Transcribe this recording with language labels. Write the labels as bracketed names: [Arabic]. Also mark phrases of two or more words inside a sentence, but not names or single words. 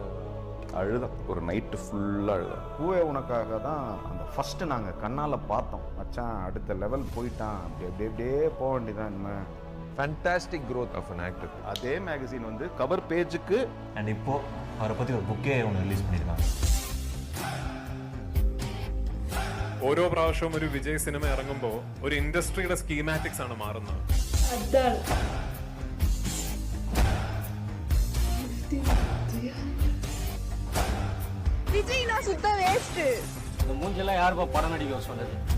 [Tamil] அழுதம். ஒரு நைட்டு ஃபுல்லாக அழுதம். பூவே உனக்காக தான் அந்த ஃபஸ்ட்டு நாங்கள் கண்ணால் பார்த்தோம். மச்சான் அடுத்த லெவல் போயிட்டான், அப்படியே போக வேண்டியதான். இனிமேல் [English] fantastic growth of an actor. [Tamil] அதே மேகசின் வந்து [English] cover page [Tamil] அண்ட் இப்போது அவரை பற்றி ஒரு புக்கே ஒன்று ரிலீஸ் பண்ணியிருக்காங்க. [Malayalam] ഓരോ പ്രാവശ്യവും ഒരു വിജയ് സിനിമ ഇറങ്ങുമ്പോൾ ഒരു [English] industry schematics [Malayalam] ആണ് മാറുന്നത്. [Tamil] விஜய் நான் சுத்த வேஸ்ட். இந்த மூஞ்செல்லாம் யாருப்பா படம் நடிக்க சொன்னது?